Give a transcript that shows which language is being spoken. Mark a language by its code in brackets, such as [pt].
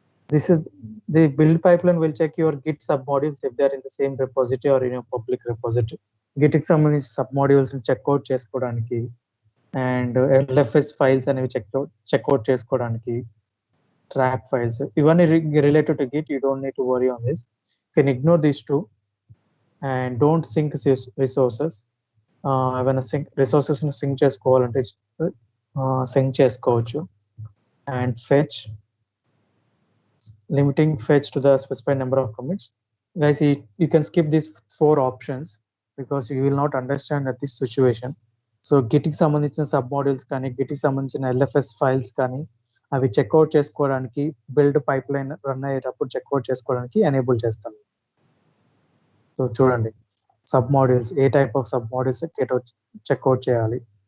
[en] This is the build pipeline will check your Git submodules if they are in the same repository or in a public repository. [te] Git కి సంబంధించి submodules ని checkout చేసుకోవడానికి and LFS files అనేవి checkout చేసుకోవడానికి track files ఇవన్నీ related to Git. [en] You don't need to worry on this. You can ignore these two and don't sync resources. [te] ఏమైనా resources ని sync చేసుకోవాలంటే సింక్ చేసుకోవచ్చు. [en] And fetch, limiting fetch to the specified number of commits. Guys, you can skip these 4 options because you will not understand at this situation. [te] So Git కి సంబంధించిన sub modules కానీ Git కి సంబంధించిన LFS files కానీ అవి checkout చేసుకోవడానికి build pipe line run అయ్యేటప్పుడు checkout చేసుకోవడానికి ఎనేబుల్ చేస్తాను. సో చూడండి, sub modules ఏ type of sub modules checkout చేయాలి.